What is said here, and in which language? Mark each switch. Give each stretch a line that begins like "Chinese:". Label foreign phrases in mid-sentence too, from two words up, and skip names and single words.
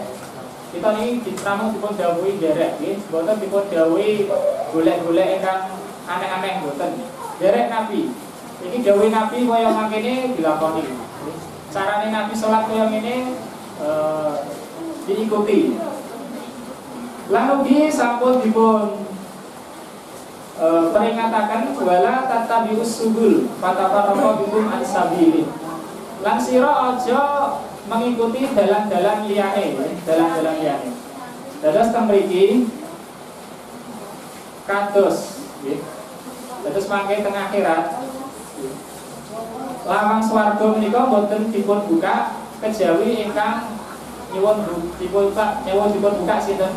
Javanese: Kita niki namung dipun dawuhi derek nggih, boten dipun dawuhi golek-golek ingkang aneh-aneh boten. Derek Nabi. Iki dawuhi Nabi kaya mangkene dilakoni. Carane Nabi salat kaya ngene diikuti. Lan ugi sampun dipun peringataken
Arabic: ولا تتبعوا السبل فتفرق بكم عن سبيله.
Javanese: Lan sira aja mengikuti dalan-dalan liyane, dalan-dalan liyane. Dados teng mriki kados nggih. Dados mangke teng akhirat lawang swarga menika boten dipun buka kejawi ingkang nyuwun dipun buka sinten?